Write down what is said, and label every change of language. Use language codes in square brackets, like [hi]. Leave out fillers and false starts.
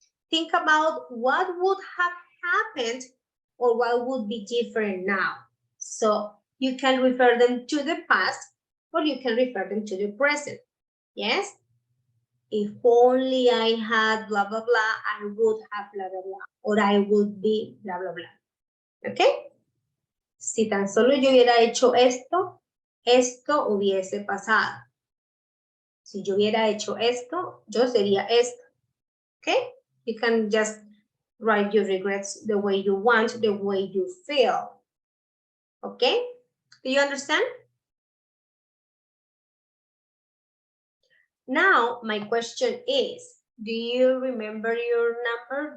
[en] Think about what would have happened or what would be different now. So you can refer them to the past or you can refer them to the present, yes? If only I had blah, blah, blah, I would have blah, blah, blah, or I would be blah, blah, blah. ¿Ok? [es] Si tan solo yo hubiera hecho esto, esto hubiese pasado. Si yo hubiera hecho esto, yo sería esto. ¿Ok? [en] You can just write your regrets the way you want, the way you feel. ¿Ok? Do you understand? Now, my question is, do you remember your number?